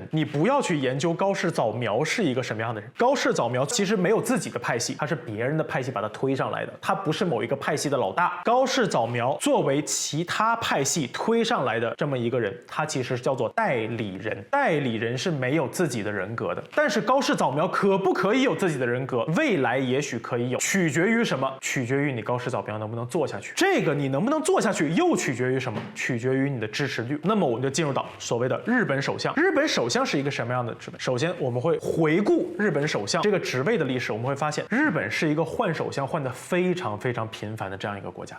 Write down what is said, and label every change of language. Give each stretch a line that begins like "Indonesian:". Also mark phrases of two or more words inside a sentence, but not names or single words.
Chinese: 你不要去研究高市早苗是一個什麼樣的人，高市早苗其實沒有自己的派系，他是別人的派系把他推上來的，他不是某一個派系的老大。高市早苗作為其他派系推上來的這麼一個人，他其實叫做代理人，代理人是沒有自己的人格的。但是高市早苗可不可以有自己的人格？未來也許可以有，取決於什麼？取決於你高市早苗能不能做下去。這個你能不能做下去，又取決於什麼？取決於你的支持率。那麼我們就進入到所謂的日本首相。日本首相是一個什麼樣的職位？首先我們會回顧日本首相這個職位的歷史，我們會發現日本是一個換首相換得非常非常頻繁的這樣一個國家。